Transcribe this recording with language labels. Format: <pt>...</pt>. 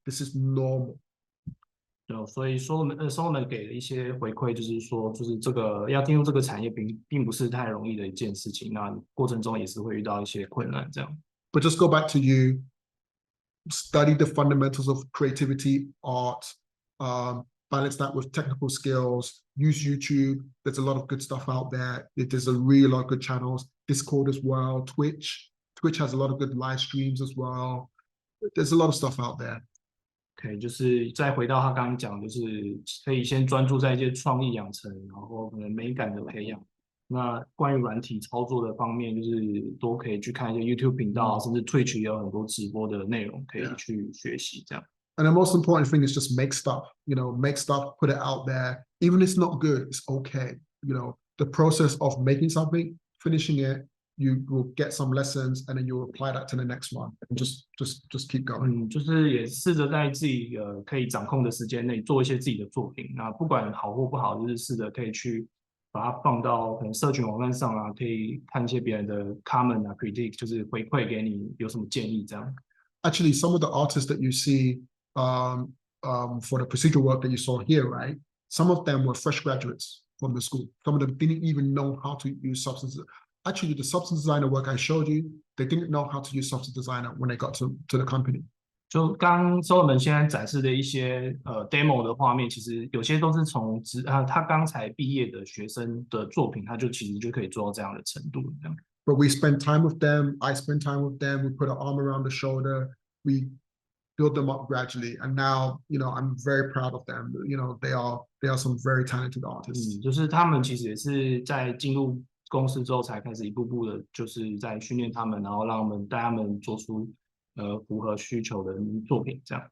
<en>This is normal.</en> <zh>所以Solomon 给了一些回馈，就是说，就是这个要进入这个产业并不是太容易的一件事情，那过程中也是会遇到一些困难这样。</zh> <en>But just go back to you, study the fundamentals of creativity, art, balance that with technical skills, use YouTube. There's a lot of good stuff out there. There's a really lot of good channels, Discord as well, Twitch has a lot of good live streams as well. There's a lot of stuff out there.</en> <zh>OK， 就是再回到他刚刚讲，就是可以先专注在一些创意养成，然后可能美感的培养。那关于软体操作的方面，就是都可以去看一些 YouTube 频道，甚至 Twitch 也有很多直播的内容可以去学习这样。</zh> <en>And the most important thing is just make stuff, make stuff, put it out there. Even if it's not good, it's okay. The process of making something, finishing it, you will get some lessons, and then you'll apply that to the next one, and just keep going.</en> <zh>就是也试着在自己可以掌控的时间内做一些自己的作品。那不管好或不好，就是试着可以去把它放到可能社群网站上啊，可以看一些别人的 comment 啊 critique， 就是回馈给你有什么建议这样。</zh> <en>Actually, some of the artists that you see for the procedural work that you saw here, right? Some of them were fresh graduates from the school. Some of them didn't even know how to use substances. Actually, the substance designer work I showed you, they didn't know how to use substance designer when they got to the company.</en> <zh>就刚 Solomon 现在展示的一些demo 的画面，其实有些都是从他刚才毕业的学生的作品，他就其实就可以做到这样的程度这样。</zh> <en>But we spend time with them. I spend time with them. We put an arm around the shoulder. We build them up gradually, and now I'm very proud of them. They are some very talented artists.</en> <zh>就是他们其实也是在进入公司之后才开始一步步的，就是在训练他们，然后带他们做出符合需求的作品，这样。</zh>